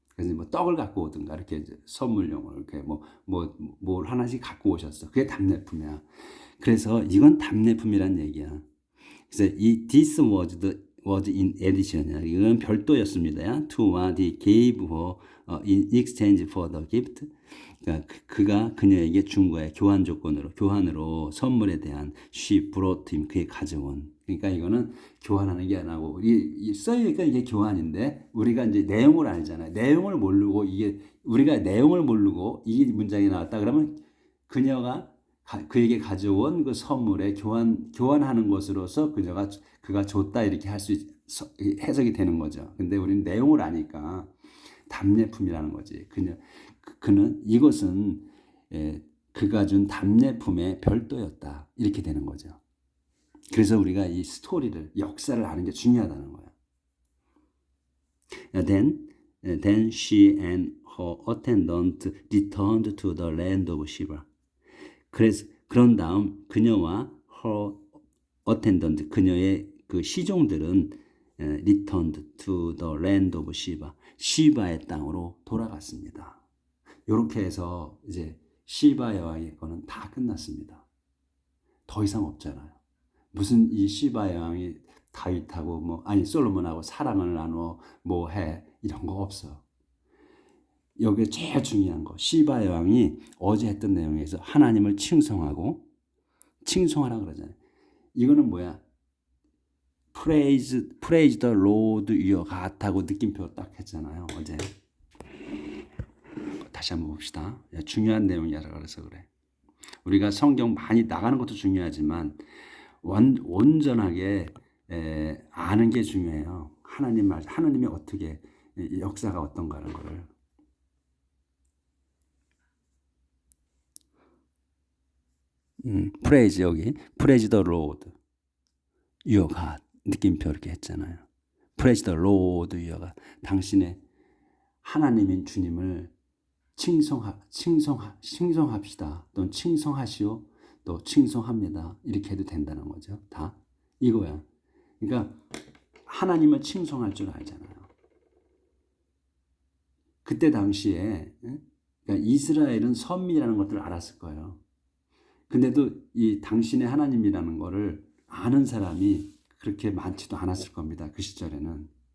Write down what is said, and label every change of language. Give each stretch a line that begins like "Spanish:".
Korean: 그래서 뭐 떡을 갖고 오든가 이렇게 이제 선물용으로 이렇게 뭘 하나씩 갖고 오셨어. 그게 답례품이야. 그래서 이건 답례품이란 얘기야. 그래서 이
English: this was in addition.
Korean: 이건 별도였습니다.
English: To what he gave her in exchange for the gift.
Korean: 그러니까 그녀에게 준 거에 교환으로 선물에 대한
English: she brought him
Korean: 그의 가져온. 그러니까 이거는 교환하는 게 아니고 써있으니까 이게 교환인데 우리가 이제 내용을 알잖아요. 내용을 모르고 우리가 내용을 모르고 이 문장이 나왔다 그러면 그녀가 그에게 가져온 그 선물에 교환하는 것으로서 그가 줬다 이렇게 할 수 해석이 되는 거죠. 근데 우리는 내용을 아니까 답례품이라는 거지. 그는 이것은 그가 준 답례품의 별도였다 이렇게 되는 거죠. 그래서 우리가 이 스토리를 역사를 아는 게 중요하다는 거야.
English: Then Then she and her attendant returned to the land of Sheba.
Korean: 그래서 그런 다음 그녀와
English: her attendant
Korean: 그녀의 그 시종들은
English: returned to the land of Sheba.
Korean: 시바의 땅으로 돌아갔습니다. 이렇게 해서 이제 시바 여왕의 거는 다 끝났습니다. 더 이상 없잖아요. 무슨 이 시바 여왕이 다윗하고 뭐 아니 솔로몬하고 사랑을 나누어 뭐 해 이런 거 없어. 여기 제일 중요한 거 시바 여왕이 어제 했던 내용에서 하나님을 칭송하고 칭송하라 그러잖아요. 이거는 뭐야?
English: praise the Lord your God
Korean: 하고 느낌표 딱 했잖아요. 어제. 다시 한번 봅시다. 중요한 내용이라 그래서 그래. 우리가 성경 많이 나가는 것도 중요하지만 온전하게 아는 게 중요해요. 하나님 말, 하나님이 어떻게 역사가 어떤가 하는 거를.
English: praise
Korean: 여기
English: praise the Lord your God
Korean: 느낌표 이렇게 했잖아요.
English: praise the Lord your God
Korean: 당신의 하나님인 주님을 칭송합시다. 또는 칭송하시오. 또 칭송합니다. 이렇게 해도 된다는 거죠. 다 이거야. 그러니까 하나님을 칭송할 줄 알잖아요. 그때 당시에 그러니까 이스라엘은 선미라는 것들을 알았을 거예요. 근데도 이 당신의 하나님이라는 거를 아는 사람이 그렇게 많지도 않았을 겁니다. 그 시절에는.